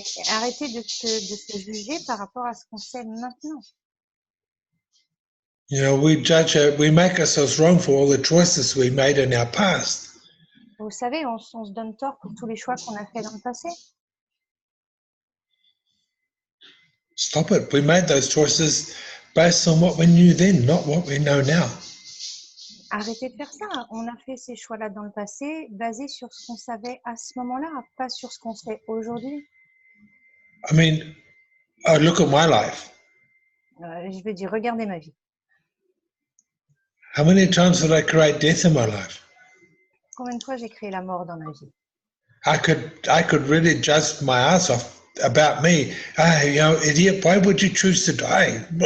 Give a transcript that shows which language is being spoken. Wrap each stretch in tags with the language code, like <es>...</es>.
<fr>Arrêtez de se juger par rapport à ce qu'on sait maintenant.</fr> <en>You know, we make ourselves wrong for all the choices we made in our past.</en> <fr>Vous savez, on se donne tort pour tous les choix qu'on a fait dans le passé.</fr> <en>Stop it. We made those choices based on what we knew then, not what we know now.</en> <fr>Arrêtez de faire ça. On a fait ces choix-là dans le passé basés sur ce qu'on savait à ce moment-là, pas sur ce qu'on sait aujourd'hui.</fr> <en>I mean, look at my life.</en> <fr>Je veux dire, regardez ma vie.</fr> <en>How many times did I create death in my life?</en> <fr>Combien de fois j'ai créé la mort dans ma vie?</fr> <en>I could really judge my ass off about me. You know, idiot, why would you choose to die?</en>